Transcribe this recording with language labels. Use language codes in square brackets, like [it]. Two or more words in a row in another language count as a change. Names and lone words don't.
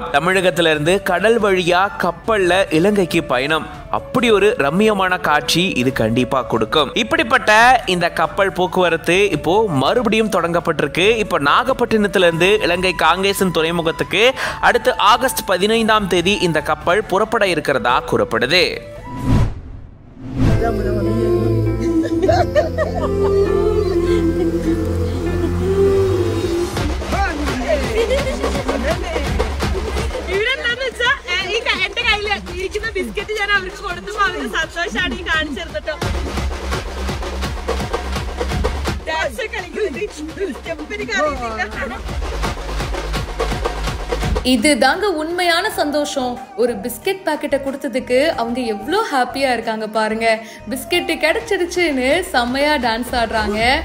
[ta] தமிழகத்திலிருந்து கடல் வழியா கப்பல்ல இலங்கைக்கு பயணம் அப்படி ஒரு ரம்மியமான காட்சி இது கண்டிப்பா கொடுக்கும். இப்படிப்பட்ட இந்த கப்பல் போக்குவரத்து இப்போ மறுபடியும் தொடங்கப்பட்டிருக்கு. இப்போ நாகப்பட்டினத்திலிருந்து இலங்கை காங்கேசன் துறைமுகத்துக்கு அடுத்து ஆகஸ்ட் 15ஆம் தேதி இந்த கப்பல் புறப்பட இருக்கிறதா கூறப்படுது. [ml] ബിസ്ക്കറ്റ് ഞാൻ അവർക്ക് കൊടുത്തപ്പോ അവർക്ക് സന്തോഷമാണ് ഈ കാണിച്ചെടുത്തിട്ടോ. [ta] இதுதாங்க உண்மையான சந்தோஷம். ஒரு பிஸ்கெட் பாக்கெட்டை கொடுத்ததுக்கு அவங்க எவ்வளோ ஹாப்பியா இருக்காங்க பாருங்க. பிஸ்கெட் கிடைச்சிருச்சுன்னு செம்மையா டான்ஸ் ஆடுறாங்க.